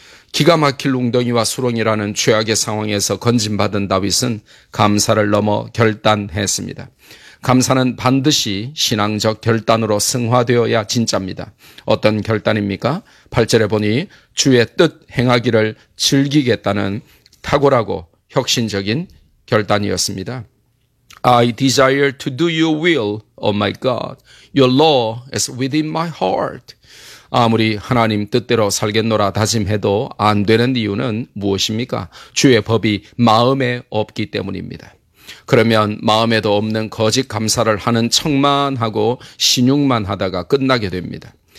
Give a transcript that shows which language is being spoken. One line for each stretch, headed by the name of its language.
Korean: 기가 막힐 웅덩이와 수렁이라는 최악의 상황에서 건진받은 다윗은 감사를 넘어 결단했습니다. 감사는 반드시 신앙적 결단으로 승화되어야 진짜입니다. 어떤 결단입니까? 8절에 보니 주의 뜻 행하기를 즐기겠다는 탁월하고 혁신적인 결단이었습니다.
English: I desire to do your will, O my God. Your law is within my heart.
Korean: 아무리 하나님 뜻대로 살겠노라 다짐해도 안 되는 이유는 무엇입니까? 주의 법이 마음에 없기 때문입니다. 그러면 마음에도 없는 거짓 감사를 하는 척만 하고 신용만 하다가 끝나게 됩니다.